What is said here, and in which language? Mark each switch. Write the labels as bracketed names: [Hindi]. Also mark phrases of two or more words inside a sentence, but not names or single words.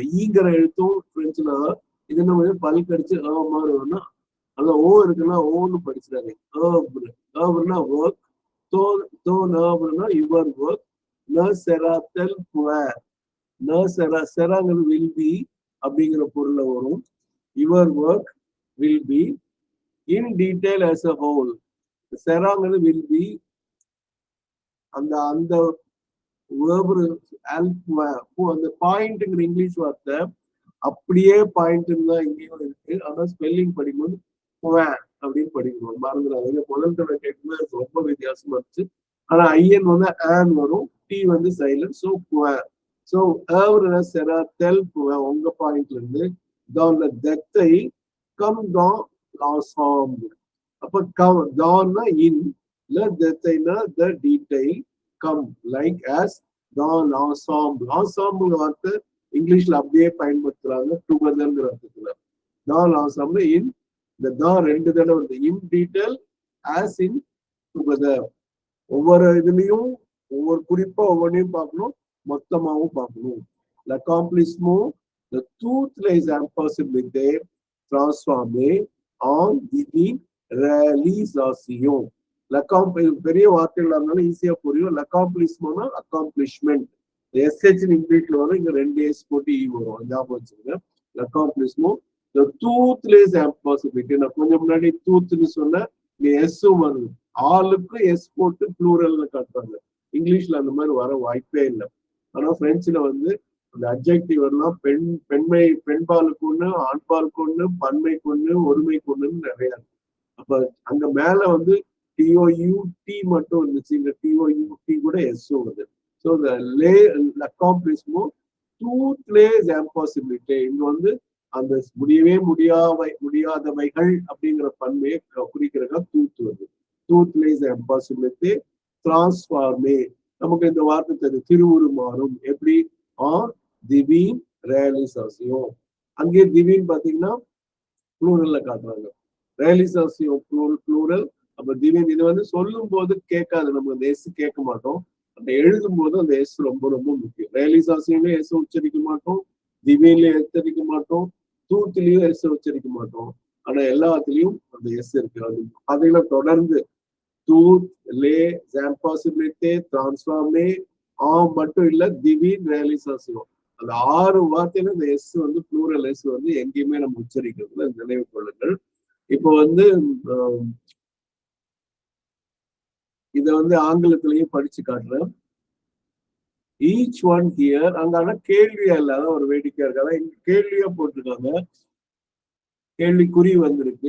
[Tamil] ஈங்கிற எழுத்தும் பிரெஞ்சுல இது நம்ம பல் கடிச்சு மாதிரி வரும்னா அங்க ஓ இருக்குன்னா ஓன்னு படிச்சிடாங்க. ஏர்னா ஒர்க், [English] your work. [Tamil] செராங்கிறது [English] will be [Tamil] அப்படிங்கிற பொருள்ல வரும். [English] your work will be in detail as a whole. [Tamil] செராங்கிறது [English] will be [Tamil] அந்த அந்த அந்த பாயிண்ட்ங்கிற இங்கிலீஷ் வார்த்தை அப்படியே பாயிண்ட் தான் இங்கேயும் இருக்கு. ஆனா ஸ்பெல்லிங் படிக்கும்போது அப்படின்னு படிக்கணும். மறந்துடாதீங்க. முதல் தடவை கேட்கும்போது ரொம்ப வித்தியாசமா இருந்துச்சு. ஆனா ஐயன் வந்து ஆன் வரும். டி வந்து சைலண்ட். [English] so so [French] œuvre sera tel [Tamil] உங்க பாயிண்ட்ல இருந்து [French] dans le détail comme dans l'ensemble. [English] அப்ப dans இன், [French] le détail [English] the detail, come like as [French] dans l'ensemble. [Tamil] ensemble வார்த்தை இங்கிலீஷ்ல அப்படியே பயன்படுத்துறாங்க டுகெதர்ங்கிற அர்த்தத்துல. [French] dans l'ensemble [Tamil] இன், இந்த தான் 2 தடவை வந்து [English] in detail as in together. [Tamil] ஒவ்வொரு இதுலயும் ஒவ்வொரு குறிப்பா ஒவ்வொன்றையும் பார்க்கணும், மொத்தமாவும் பார்க்கணும். [French] l'accomplissement de toutes les impossibilités transformées en divine réalisation. [Tamil] பெரிய வார்த்தைகளா இருந்தாலும் ஈஸியா புரியும். l'accomplissement அக்காம்ப்ளிஷ்மெண்ட், எஸ்ஹெச் இங்கிலீஷ்ல வரும், இங்க 2 எஸ் போட்டு இ வரும், ஞாபகம் வச்சுங்க. [French] l'accomplissement de toutes les impossibilités. [Tamil] நான் கொஞ்சம் முன்னாடி தூத்துன்னு சொன்ன, இங்க எஸ்ஸும் வருது. ஆளுக்கு எஸ் போட்டு ப்ளூரல்னு காட்டுறாங்க. இங்கிலீஷ்ல அந்த மாதிரி வர வாய்ப்பே இல்லை. ஆனா பிரெஞ்சுல வந்து அந்த அட்ஜெக்டிவ் எல்லாம் பெண்மை, பெண்பாலுக்கு ஒண்ணு, ஆண்பாலுக்கு ஒண்ணு, பன்மைக்கு ஒண்ணு, ஒருமைக்கு ஒண்ணுன்னு நிறைய இருக்கு. அப்ப அங்க மேல வந்து டிஓயூடி மட்டும் இருந்துச்சு, இங்க டிஓயூடி கூட எஸ்ஸும் வருது. [French] ஸோ l'accomplissement toutes les impossibilités, [Tamil] இங்க வந்து அந்த முடியவே முடியாதவைகள் அப்படிங்கிற பன்மையை குறிக்கிறதா தூத்து வருது. [French] toutes les impossibilités transformées. [Tamil] நமக்கு இந்த வார்த்தை தெரியும், திருவுருமாறும். எப்படி? [French] divine réalisation. [Tamil] அங்கே திவீன் பாத்தீங்கன்னா ப்ளூரல்ல காட்டுறாங்க, réalisation ப்ளூரல். அப்ப திவீன் இது வந்து சொல்லும் போது கேட்காது, நம்ம அந்த எஸ் கேட்க மாட்டோம். அந்த எழுதும் போது அந்த எஸ் ரொம்ப ரொம்ப முக்கியம். réalisation எஸ் உச்சரிக்க மாட்டோம், திவீன்லயும் உச்சரிக்க மாட்டோம், தூத்துலயும் எஸ் உச்சரிக்க மாட்டோம். ஆனா எல்லாத்துலயும் அந்த எஸ் இருக்கு. அது பாத்தீங்கன்னா தொடர்ந்து [French] toutes les impossibilités transformées en [Tamil] மட்டும் இல்ல, [French] divine réalisation. [Tamil] அந்த 6 வார்த்தையில இந்த எஸ் வந்து ப்ளூரல் எஸ் வந்து எங்கேயுமே நம்ம உச்சரிக்கிறதுல நினைவு கொள்ளுங்கள். இப்போ வந்து இத வந்து ஆங்கிலத்திலையும் படிச்சு காட்டுறேன். [English] each one here, [Tamil] அங்க ஆனா கேள்வியா இல்லாத ஒரு வேடிக்கையா இருக்காங்க, இங்க கேள்வியா போட்டிருக்காங்க, கேள்விக்குறி வந்திருக்கு.